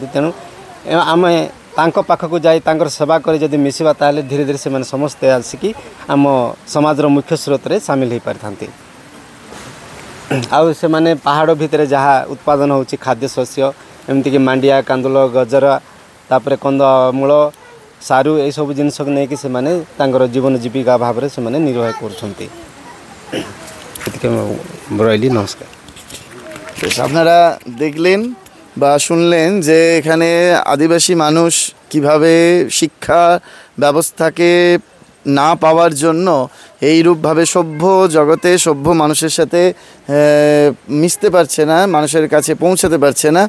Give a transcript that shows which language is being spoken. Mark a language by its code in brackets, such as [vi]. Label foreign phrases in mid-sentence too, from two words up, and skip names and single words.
[or] ତେଣୁ ଆମେ ତାଙ୍କ ପାଖକୁ ଯାଇ ତାଙ୍କର ସେବା କରି ଯଦି ମିଶିବା, ତାହେଲେ ଧୀରେ ଧୀରେ ସେମାନେ ସମସ୍ତେ ଆସିକି ଆମ ସମାଜର ମୁଖ୍ୟ ସ୍ରୋତରେ ସାମିଲ ହୋଇପାରିଥାନ୍ତି। ଆଉ ସେମାନେ ପାହାଡ଼ ଭିତରେ ଯାହା ଉତ୍ପାଦନ ହେଉଛି ଖାଦ୍ୟଶସ୍ୟ, ଏମିତିକି ମାଣ୍ଡିଆ, କାନ୍ଦୁଲ, ଗଜରା, ତାପରେ କନ୍ଦମୂଳ, ସାରୁ, ଏଇସବୁ ଜିନିଷକୁ ନେଇକି ସେମାନେ ତାଙ୍କର ଜୀବନ ଜୀବିକା ଭାବରେ ସେମାନେ ନିର୍ବାହ କରୁଛନ୍ତି। [bn] এদিকে রইলি, নমস্কার। আপনারা দেখলেন বা শুনলেন যে এখানে আদিবাসী মানুষ কিভাবে শিক্ষা ব্যবস্থাকে না পাওয়ার জন্য এইরূপভাবে সভ্য জগতে সভ্য মানুষের সাথে মিশতে পারছে না, মানুষের কাছে পৌঁছাতে পারছে না।